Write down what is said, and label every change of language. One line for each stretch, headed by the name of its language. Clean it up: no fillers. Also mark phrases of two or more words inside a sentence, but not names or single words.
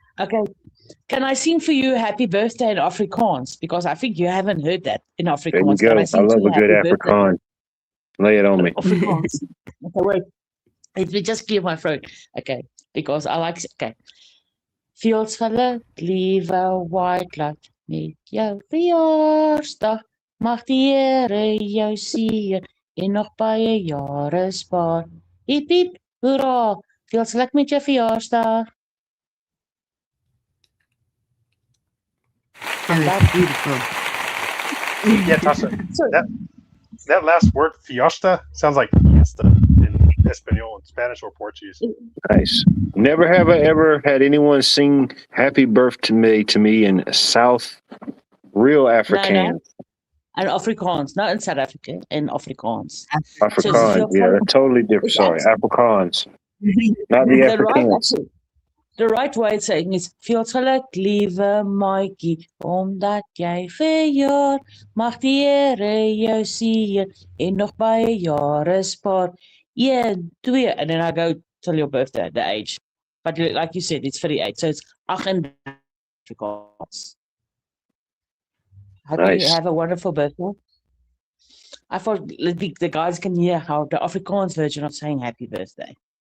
English: Okay. Can I sing for you happy birthday in Afrikaans? Because I think you haven't heard that in There you Afrikaans. go. Can I sing to love you a good happy birthday? Afrikaan. Lay it on me. Afrikaans. Okay, wait. Let me just clear my throat. Okay. Because I like. Okay.
Afrikaans: Feels geluk, liewe wildlife, met jou verjaarsdag. Mag die Here jou seën en nog baie jare spaar. Hiep hiep, hoera. Feels geluk met jou verjaarsdag.
English: That was beautiful. Yeah, Tasha. So, That last word, fiesta, sounds like fiesta in Espanol, in Spanish, or Portuguese. Nice. Never have I ever had anyone sing happy birthday to me in South real Afrikaans. and Afrikaans, not in South Africa, in Afrikaans. Afrikaans. So Yeah, that's totally different. it's Sorry. actually- Afrikaans. Not the The right, Afrikaans. the right way of saying is
Afrikaans: veel geluk, liewe maatjie, omdat jy verjaar, mag die Here jou seën en nog baie jare spaar.
English: 1, 2, and then I go till your birthday, the age. But like you said, it's 38, so it's 38 Afrikaans. Hope you Nice. have a wonderful birthday. I thought the guys can hear how the Afrikaans version of saying happy birthday.